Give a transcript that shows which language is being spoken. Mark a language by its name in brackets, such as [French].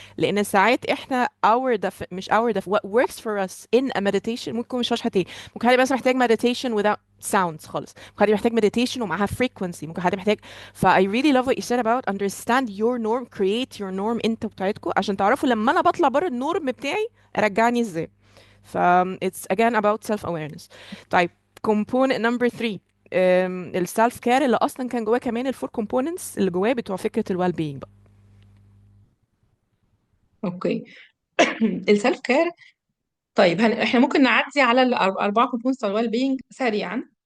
[Arabic] لان ساعات احنا مش [English] what works for us in a meditation [Arabic] ممكن يكون مش هوش حاجتين. ممكن حد بس محتاج [English] meditation without sounds [Arabic] خالص، ممكن حد محتاج meditation ومعاها frequency، ممكن حد محتاج. [English] ف I really love what you said about understand your norm, create your norm [Arabic] انتوا بتاعتكم عشان تعرفوا لما انا بطلع بره النورم بتاعي ارجعني ازاي. [English] ف it's again about self awareness. [Arabic] طيب [English] component number 3، [Arabic] السيلف كير اللي اصلا كان جواه كمان [English] الفور كومبوننتس [Arabic] اللي جواه بتوع فكره الويل بينج بقى. [English] Okay. السيلف care. [Arabic] طيب احنا ممكن نعدي على الاربعه كومبوننتس بتوع الويل بينج سريعا.